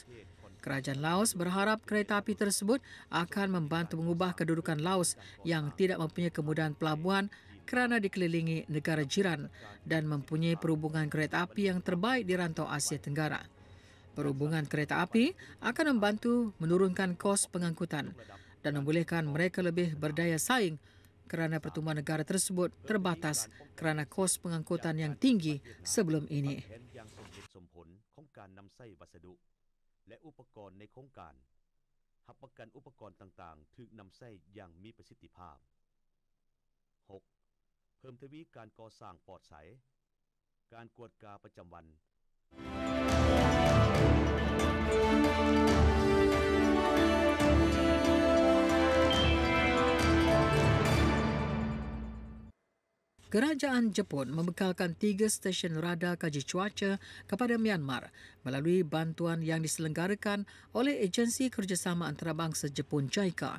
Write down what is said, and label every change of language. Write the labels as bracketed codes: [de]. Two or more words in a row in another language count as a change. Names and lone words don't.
[ms] Kerajaan Laos berharap kereta api tersebut akan membantu mengubah kedudukan Laos yang tidak mempunyai kemudahan pelabuhan kerana dikelilingi negara jiran dan mempunyai perhubungan kereta api yang terbaik di rantau Asia Tenggara. Perhubungan kereta api akan membantu menurunkan kos pengangkutan dan membolehkan mereka lebih berdaya saing kerana pertumbuhan negara tersebut terbatas kerana kos pengangkutan yang tinggi sebelum ini. [th] และอุปกรณ์ในโครงการรับประกันอุปกรณ์ต่างๆถูกนำใช้อย่างมีประสิทธิภาพ 6. เพิ่มทวีการก่อสร้างปลอดภัยการกวดกาประจำวัน [ms] Kerajaan Jepun membekalkan 3 stesen radar kaji cuaca kepada Myanmar melalui bantuan yang diselenggarakan oleh Agensi Kerjasama Antarabangsa Jepun JICA.